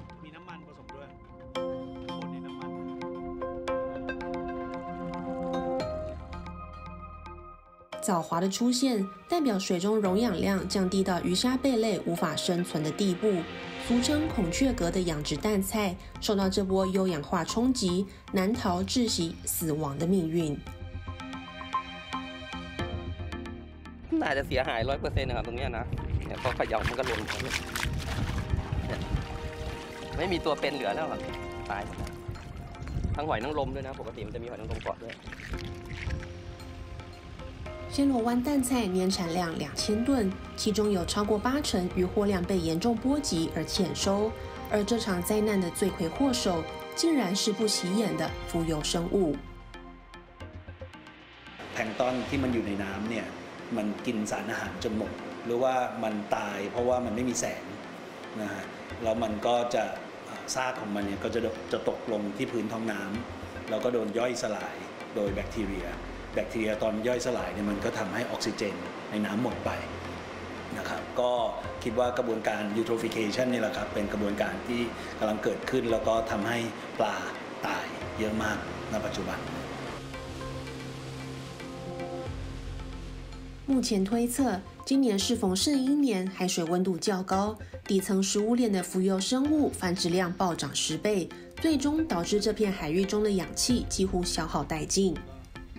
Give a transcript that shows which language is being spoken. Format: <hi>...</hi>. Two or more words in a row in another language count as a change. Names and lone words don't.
<zh>藻华的出现，代表水中溶氧量降低到鱼虾贝类无法生存的地步。俗称孔雀蛤的养殖淡菜受到这波优氧化冲击，难逃窒息死亡的命运。</zh> <th>น่าจะเสียหาย100%นะครับตรงนี้นะเนี่ยพอเขย่ามันก็หล่นหมดเลยไม่มีตัวเป็นเหลือแล้วครับตายหมดทั้งหอยนางรมด้วยนะปกติมันจะมีหอยนางรมเกาะด้วย</th> <zh>暹罗湾淡菜年产量2000吨，其中有超过80%渔获量被严重波及而欠收。而这场灾难的罪魁祸首，竟然是不起眼的浮游生物。</zh> <th>แพลงก์ตอนที่มันอยู่ในน้ำเนี่ยมันกินสารอาหารจนหมดหรือว่ามันตายเพราะว่ามันไม่มี แสงนะฮะแล้วมันก็จะซากของมันเนี่ยก็จะตกลงที่พื้นท้องน้ำแล้วก็โดนย่อยสลายโดยแบคทีเรียตอนย่อยสลายเนี่ยมันก็ทำให้ออกซิเจนในน้ำหมดไปนะครับก็คิดว่ากระบวนการ eutrophication นี่แหละครับเป็นกระบวนการที่กำลังเกิดขึ้นแล้วก็ทำให้ปลาตายเยอะมากณปัจจุบัน</th> <zh>目前推测，今年适逢圣婴年，海水温度较高，底层食物链的浮游生物繁殖量暴涨10倍，最终导致这片海域中的氧气几乎消耗殆尽。</zh>